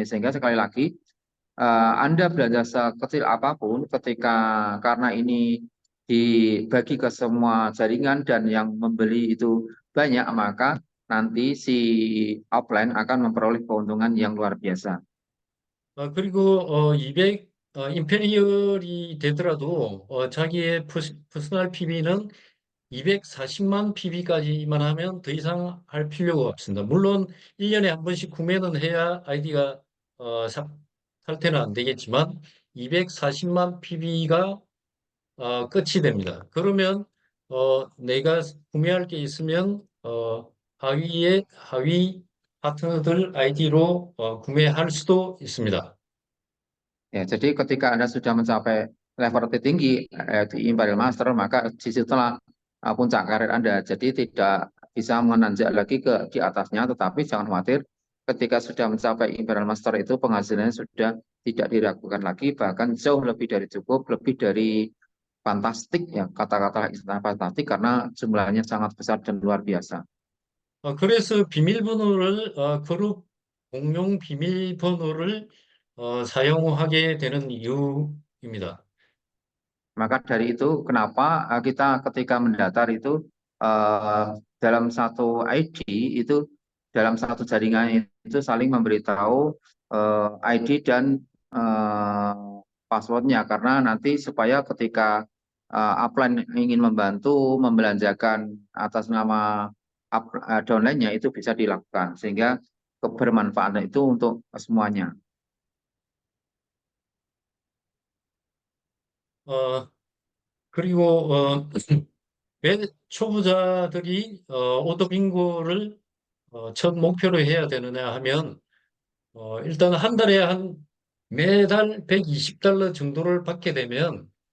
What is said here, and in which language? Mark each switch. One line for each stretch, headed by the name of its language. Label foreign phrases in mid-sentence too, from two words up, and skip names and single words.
Indonesian: Sehingga sekali lagi, Anda belanja sekecil apapun, karena ini dibagi ke semua jaringan dan yang membeli itu banyak, maka nanti si upline akan memperoleh keuntungan yang luar biasa.
Korean: 그리고 200 임페리얼이 되더라도 자기의 퍼스널 PB는 240만 PB까지만 하면 더 이상 할 필요가 없습니다. 물론 1년에 한 번씩 구매는 해야 아이디가 살 때는 안 되겠지만 240만 PB가 끝이 됩니다. 그러면 내가 구매할 게 있으면 하위 파트너들 아이디로 구매할 수도 있습니다.
Indonesian: Ya, jadi ketika Anda sudah mencapai level tertinggi di Imperial Master, maka disitulah puncak karir Anda. Jadi tidak bisa menanjak lagi di atasnya, tetapi jangan khawatir, ketika sudah mencapai Imperial Master itu penghasilannya sudah tidak diragukan lagi, bahkan jauh lebih dari cukup, lebih dari fantastik ya, kata-kata istilah fantastik karena jumlahnya sangat besar dan luar biasa.
Korean: 그래서 비밀번호를 그룹 공용 비밀번호를 사용하게 되는 이유입니다.
Indonesian: Maka dari itu kenapa kita ketika mendaftar itu dalam satu ID itu, dalam satu jaringan itu saling memberitahu ID dan passwordnya, karena nanti supaya ketika upline ingin membantu membelanjakan atas nama downline-nya itu bisa dilakukan, sehingga kebermanfaatan itu untuk semuanya.
Korean: 그리고 왜 초보자들이 오토 빙고를 첫 목표로 해야 되느냐 하면 일단 한 달에 매달 $120 정도를 받게 되면